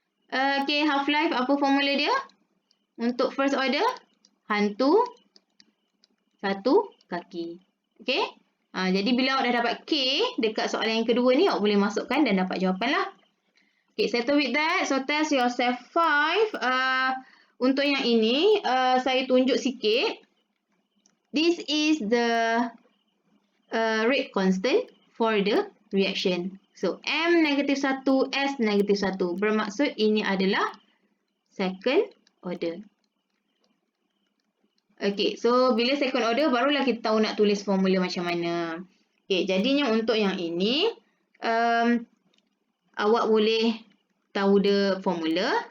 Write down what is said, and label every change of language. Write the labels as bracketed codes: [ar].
[ms] Half-life, apa formula dia? Untuk first order, hantu satu kaki. Jadi, bila awak dah dapat K dekat soalan yang kedua ni, awak boleh masukkan dan dapat jawapan lah. [en] Settle with that. So, test yourself 5. [ms] Untuk yang ini, saya tunjuk sikit. [en] This is the rate constant for the reaction. So, M-1, S-1. [ms] Bermaksud ini adalah second order. So bila second order, barulah kita tahu nak tulis formula macam mana. Jadinya untuk yang ini, awak boleh tahu [en] the formula.